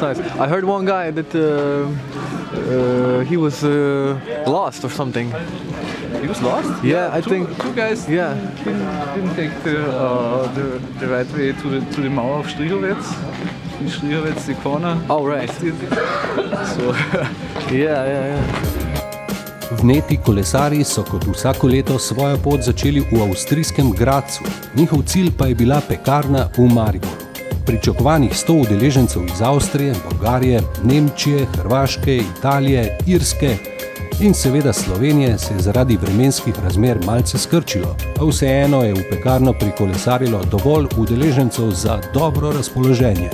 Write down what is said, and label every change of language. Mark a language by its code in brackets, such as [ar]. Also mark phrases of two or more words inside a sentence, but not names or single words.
[en] I heard one guy that he was lost or something. He was lost? Yeah, I think. Two guys Yeah. didn't take the right way to the Mauer of Strichowitz. In Strichowitz, the corner. Oh, right. So, Yeah. [sl] Vneti kolesarji so kot vsako leto svojo pot začeli v avstrijskem Grazu, njihov cilj pa je bila Pekarna v Mariboru. Pričakovanih 100 udeležencev iz Avstrije, Bolgarije, Nemčije, Hrvaške, Italije, Irske in seveda Slovenije se je zaradi vremenskih razmer malce skrčilo, a vseeno je v Pekarno prikolesarilo dovolj udeležencev za dobro razpoloženje.